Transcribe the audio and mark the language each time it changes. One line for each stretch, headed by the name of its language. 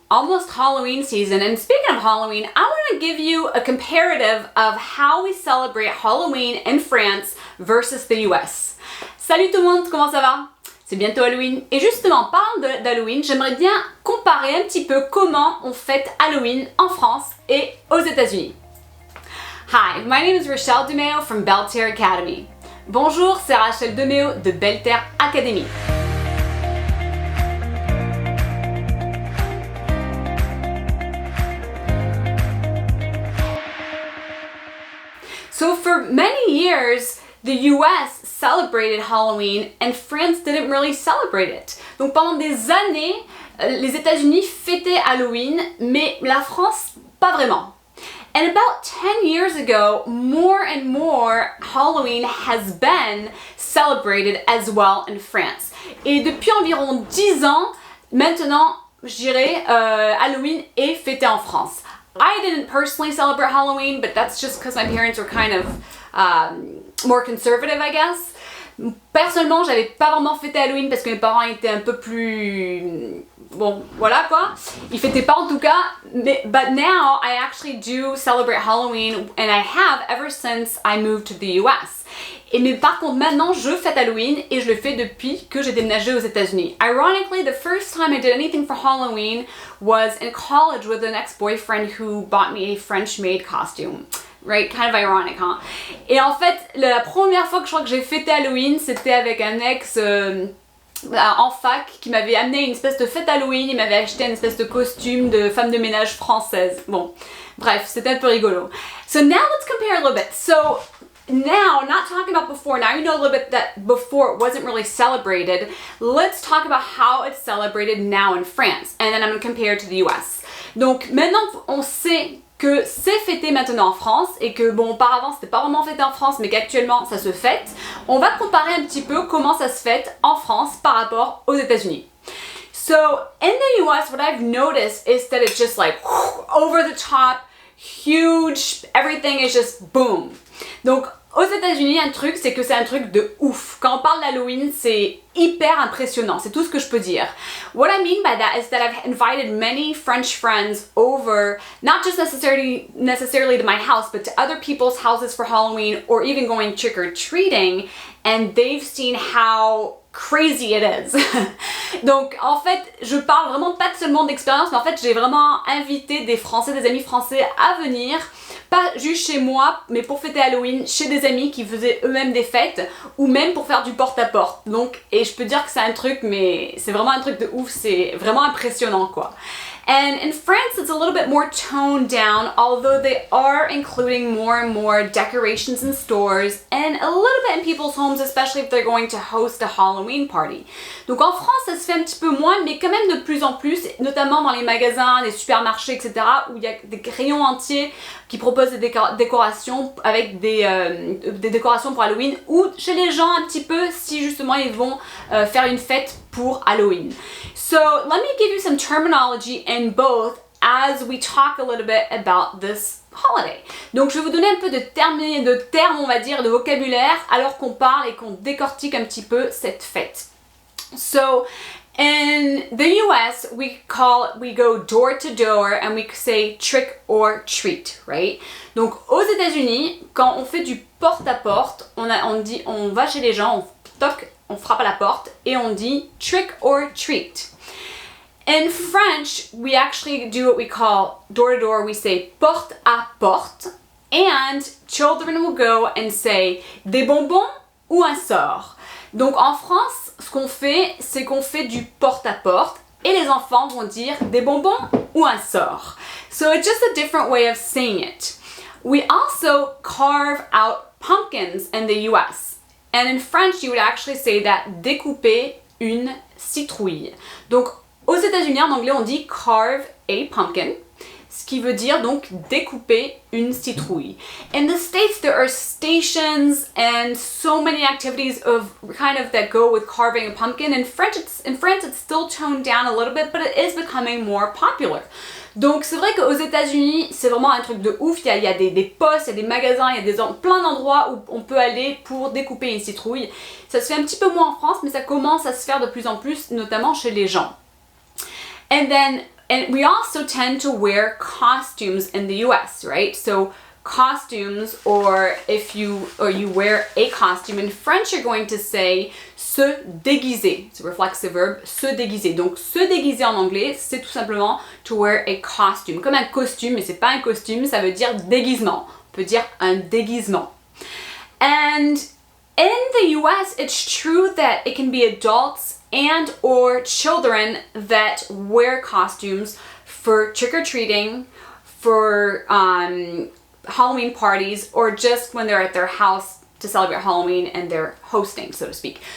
English: Almost Halloween season, and speaking of Halloween, I want to give you a comparative of how we celebrate Halloween in France versus the US.
French: Salut tout le monde, comment ça va? C'est bientôt Halloween, et justement, parlant d'Halloween, j'aimerais bien comparer un petit peu comment on fête Halloween en France et aux États-Unis.
English: Hi, my name is Rachel DeMeo from Belterre Academy.
French: Bonjour, c'est Rachel DeMeo de Belterre Academy.
English: So for many years, the US celebrated Halloween and France didn't really celebrate it.
French: Donc pendant des années, les États-Unis fêtaient Halloween, mais la France, pas vraiment.
English: And about 10 years ago, more and more Halloween has been celebrated as well in France.
French: Et depuis environ 10 ans, maintenant, je dirais, Halloween est fêté en France.
English: I didn't personally celebrate Halloween, but that's just because my parents were kind of more conservative, I guess.
French: Personnellement, j'avais pas vraiment fêté Halloween parce que mes parents étaient un peu plus... Bon, voilà quoi. Ils fêtaient pas en tout cas.
English: But now, I actually do celebrate Halloween, and I have ever since I moved to the US.
French: Mais par contre, maintenant, je fête Halloween et je le fais depuis que j'ai déménagé aux États-Unis.
English: Ironically, the first time I did anything for Halloween was in college with an ex-boyfriend who bought me a French-made costume. Right? Kind of ironic, hein?
French: Et en fait, la première fois que je crois que j'ai fêté Halloween, c'était avec un ex en fac qui m'avait amené une espèce de fête Halloween. Il m'avait acheté une espèce de costume de femme de ménage française. Bon, bref, c'était un peu rigolo.
English: So now let's compare a little bit. So now, not talking about before, now you know a little bit that before it wasn't really celebrated. Let's talk about how it's celebrated now in France. And then I'm going to compare it to the US.
French: Donc maintenant, on sait que c'est fêté maintenant en France et que bon, auparavant c'était pas vraiment fêté en France mais qu'actuellement ça se fête. On va comparer un petit peu comment ça se fête en France par rapport aux États-Unis.
English: So in the US, what I've noticed is that it's just like over the top, huge, everything is just boom.
French: Donc aux États-Unis, un truc, c'est que c'est un truc de ouf. Quand on parle d'Halloween, c'est hyper impressionnant. C'est tout ce que je peux dire.
English: What I mean by that is that I've invited many French friends over, not just necessarily to my house, but to other people's houses for Halloween, or even going trick-or-treating, and they've seen how crazy it is.
French: Donc en fait, je parle vraiment pas seulement d'expérience, mais en fait j'ai vraiment invité des Français, des amis français à venir, pas juste chez moi, mais pour fêter Halloween chez des amis qui faisaient eux-mêmes des fêtes, ou même pour faire du porte-à-porte. Donc, et je peux dire que c'est un truc, mais c'est vraiment un truc de ouf, c'est vraiment impressionnant quoi.
English: And in France, it's a little bit more toned down, although they are including more and more decorations in stores and a little bit in people's homes, especially if they're going to host a Halloween party.
French: Donc en France, ça se fait un petit peu moins, mais quand même de plus en plus, notamment dans les magasins, les supermarchés, etc., où il y a des rayons entiers qui proposent des décorations avec des décorations pour Halloween, ou chez les gens un petit peu si justement ils vont faire une fête pour Halloween.
English: So let me give you some terminology in both as we talk a little bit about this holiday.
French: Donc je vais vous donner un peu de termes, on va dire, de vocabulaire, alors qu'on parle et qu'on décortique un petit peu cette fête.
English: So in the US, we go door to door and we say trick or treat, right?
French: Donc aux États-Unis, quand on fait du porte-à-porte, on va chez les gens, on toque, on frappe à la porte et on dit
English: trick or treat. In French, we actually do what we call door to door. We say
French: porte à porte,
English: and children will go and say
French: des bonbons ou un sort. Donc en France, ce qu'on fait, c'est qu'on fait du porte à porte et les enfants vont dire des bonbons ou un sort.
English: So it's just a different way of saying it. We also carve out pumpkins in the US. And in French, you would actually say that
French: découper une citrouille. Donc aux États-Unis, en anglais, on dit
English: carve a pumpkin,
French: ce qui veut dire donc découper une citrouille.
English: In the States, there are stations and so many activities that go with carving a pumpkin. In France, it's still toned down a little bit, but it is becoming more popular.
French: Donc c'est vrai qu'aux États-Unis, c'est vraiment un truc de ouf. Il y a des postes, il y a des magasins, il y a plein d'endroits où on peut aller pour découper une citrouille. Ça se fait un petit peu moins en France, mais ça commence à se faire de plus en plus, notamment chez les gens.
English: And we also tend to wear costumes in the US, right? So costumes, or you wear a costume. In French, you're going to say
French: se déguiser.
English: It's a reflexive verb,
French: se déguiser. Donc se déguiser en anglais, c'est tout simplement
English: to wear a costume.
French: Comme un costume, mais c'est pas un costume, ça veut dire déguisement. On peut dire un déguisement.
English: And in the US, it's true that it can be adults and or children that wear costumes for trick-or-treating, for Halloween parties, or just when they're at their house to celebrate Halloween and they're hosting, so to speak.